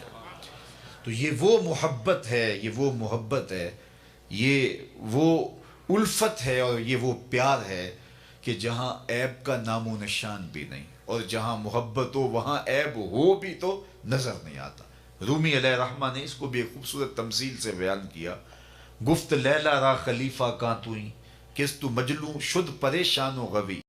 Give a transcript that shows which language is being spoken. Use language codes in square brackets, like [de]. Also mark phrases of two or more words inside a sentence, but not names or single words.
[ur] تو یہ وہ محبت ہے، یہ وہ محبت ہے، یہ وہ الفت ہے، اور یہ وہ پیار ہے کہ جہاں عیب کا نام و نشان بھی نہیں، اور جہاں محبت ہو وہاں عیب ہو بھی تو نظر نہیں آتا۔ رومی علیہ الرحمہ نے اس کو بھی ایک خوبصورت تمثیل سے بیان کیا۔ [fa] گفت لیلا را خلیفہ کاں توئی، کس تو مجلوں شد پریشان و غوی۔